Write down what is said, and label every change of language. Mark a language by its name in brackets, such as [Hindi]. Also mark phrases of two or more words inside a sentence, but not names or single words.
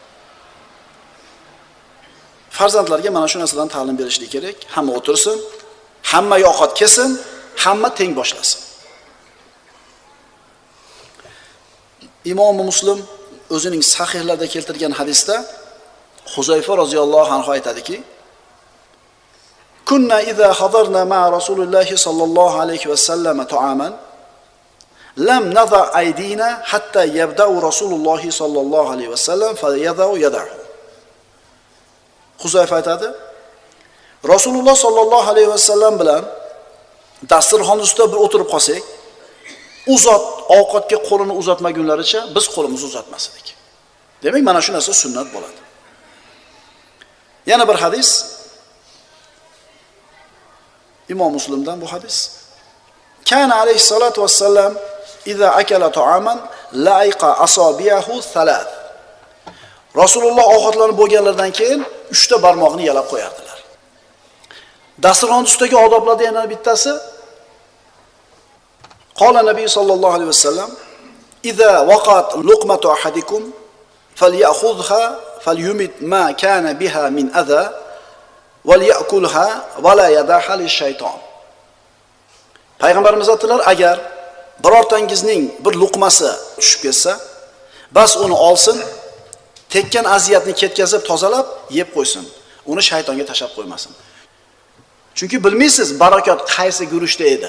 [Uzbek] Farzandlarga mana shu narsadan ta'lim berishlik kerak. Hamma o'tirsin, hamma ovqat kesin, hamma teng boshlasin. Imom Muslim o'zining sahihlarida keltirgan hadisda Huzayfa [Arabic] رضي الله عنه [Uzbek] aytadiki: [Arabic] كنا إذا حضرنا مع رسول الله صلى الله عليه وسلم طعاما لم نضع أيدينا حتى يبدأ رسول الله صلى الله عليه وسلم فيضع يده. [Uzbek] Huzayfa aytadi: Rasululloh [Arabic] صلى الله عليه وسلم [Uzbek] bilan dasturxon ustida bir o'tirib qolsak, ovqatga qo'lini uzatmagunlaricha biz qo'limizni uzatmas edik. Demak, mana shu narsa sunnat bo'ladi. Yana bir hadis Imom Muslimdan bu hadis. [Arabic] كان عليه الصلاة والسلام إذا أكل طعاما لعق أصابعه الثلاث. [Uzbek] Rasululloh ovqatlanib bo'lganlardan keyin 3 ta barmoqni yalab qo'yardilar. Dasturxon ustidagi odoblardan yana bittasi [Arabic] قال النبي صلى الله عليه وسلم إذا وقعت لقمة أحدكم فليأخذها فليمط ما كان بها من أذى وليأكلها ولا يدعها للشيطان. [Uzbek] Payg'ambarimiz aytdilar, agar birortangizning bir luqmasi tushib ketsa, bas uni olsin, tekkan aziyatni ketkazib tozalab yeb qo'ysin. Uni shaytonga tashab qo'ymasin. Chunki bilmaysiz barakat qaysi guruchda edi.